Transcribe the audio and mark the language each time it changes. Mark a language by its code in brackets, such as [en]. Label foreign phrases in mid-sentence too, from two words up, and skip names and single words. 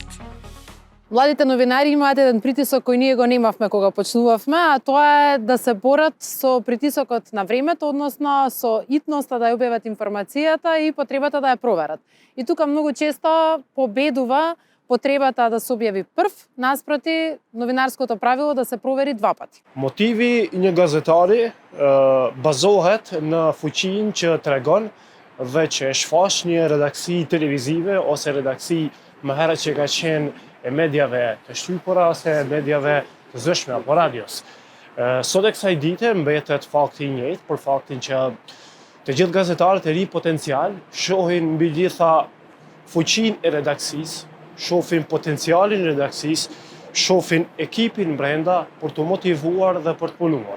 [mk] Младите новинари имаат еден притисок кој ние го немавме кога почнувавме, а тоа е да се борат со притисокот на времето, односно со итноста да ја објават информацијата и потребата да ја проверат. И тука многу често победува потребата да се објави прв, наспроти новинарското правило да се провери 2 пати. [sq] Мотиви një gazetari bazohet në fuqinë që tregon dhe që e shfaq një redaksi televizive ose redaksi më herët që ka qenë e mediave të shtypura ose mediave të zëshme apo radios. Sot e kësaj dite mbetet fakti I njëjtë, për faktin që të gjithë gazetarët e ri potencial shohin mbi gjitha fuqinë e redaksisë, shohin potencialin e redaksis shohin ekipin brenda për të motivuar dhe për të punuar.